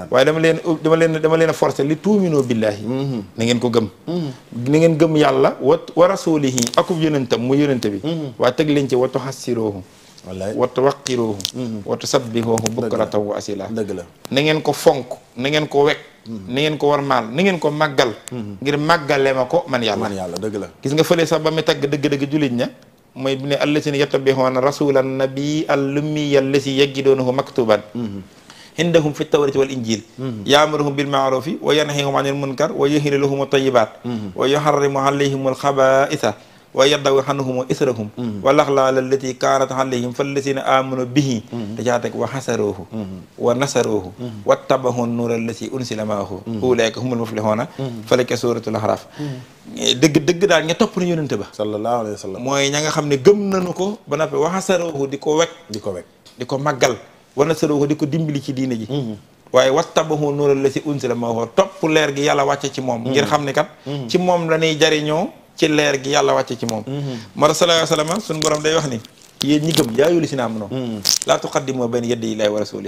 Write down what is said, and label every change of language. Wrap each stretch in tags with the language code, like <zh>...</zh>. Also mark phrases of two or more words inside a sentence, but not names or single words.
<wo>waaye dama leen a forcé li</wo> <ar>تؤمنوا بالله</ar> <wo>na ngeen ko gëm ni ngeen gëm yàlla</wo> <ar>ورسوله</ar> <wo>akub yonentam mu yonente bi waaye teg leen ci</wo> <ar>وتعزروه</ar> <wo>wallaay</wo> <ar>وتوقروه وتسبحوه بكرة وأصيلا</ar> <wo>dëgg la na ngeen ko fonk na ngeen ko wekk na ngeen ko warmaal na ngeen ko màggal ngir màggale ma ko man yàlla dëgg la gis nga fële sax ba mu tagg dëgg-dëgg jullit ña mooy bi ne</wo> <ar>الذين يتبعون رسولا النبي الأمي الذي يجدونه مكتوبا عندهم في التوراة والإنجيل يأمرهم بالمعروف وينهاهم عن المنكر ويحل لهم الطيبات ويحرم عليهم الخبائث ويضع عنهم إصرهم والأغلال التي كانت عليهم فالذين آمنوا به</ar> <wo>dajaa teg</wo> <ar>وعزروه ونصروه واتبعوا النور الذي أنزل معه أولئك هم المفلحون</ar> <wo>fale ca suratul A'raf dëgg daal ña topp na yonente ba</wo> <ar>صلى الله عليه وسلم</ar> <wo>mooy ña nga xam ne gëm nañu ko ba noppi</wo> <ar>وعزروه</ar> <wo>di ko wekk di ko màggal</wo> <ar>ونصروه</ar> <wo>di ko dimbali ci diine ji waaye</wo> <ar>واتبعوا النور الذي أنزل معه</ar> <wo>topp leer gi yàlla wàcce ci moom ngir xam ne kat ci moom la ñuy jariñoo ci leer gi yàlla wàcce ci moom mara</wo> <ar>صلى الله عليه وسلم</ar> <wo>suñu borom day wax ni yéen ñi gëm</wo> <ar>يا أيها الذين آمنوا لا تقدموا بين يدي الله ورسوله</ar>